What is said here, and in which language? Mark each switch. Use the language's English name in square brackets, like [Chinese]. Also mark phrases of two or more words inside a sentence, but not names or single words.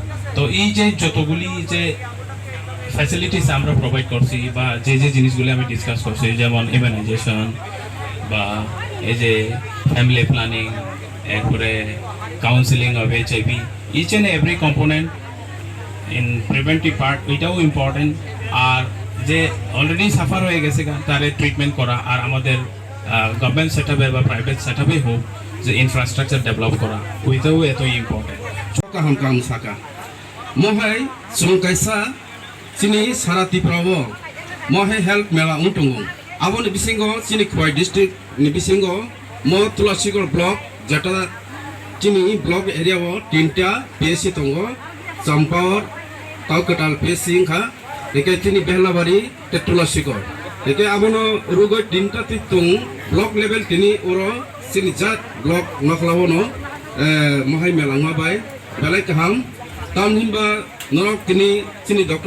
[Bangla] তো এই যে যতগুলি যে ফ্যাসিলিটিস আমরা প্রোভাইড করছি বা যে জিনিসগুলি আমি ডিসকাস করছি, যেমন ইমিউনাইজেশন বা এই যে [English] family planning, [Bangla] এরপরে [English] counselling of HIV, each and every component in preventive part, [Bangla] এটাও ইম্পর্টেন্ট। আর যে অলরেডি সাফার হয়ে গেছে তারে ট্রিটমেন্ট করা, আর আমাদের [English] government set up [Bangla] বা [English] private set up [Bangla] হোক যে [English] infrastructure develop [Bangla] করা, ওইটাও এতই ইম্পর্টেন্ট। [Kok Borok] kaham kam saka mohai sungkaisa sini sarati prawo mohai health mela untungu abon bisingo sini khoi district ni bisingo mo Tulashikor block jeta sini block area o tinta PSC tongo Champaur Kaukatal PSC kha eke sini behlabari te Tulashikor eke abono rugo tinta titung block level tini oro sini jat block nokhlawono mohai mela ngabai belai kaham tam himba norok tini sini Dr.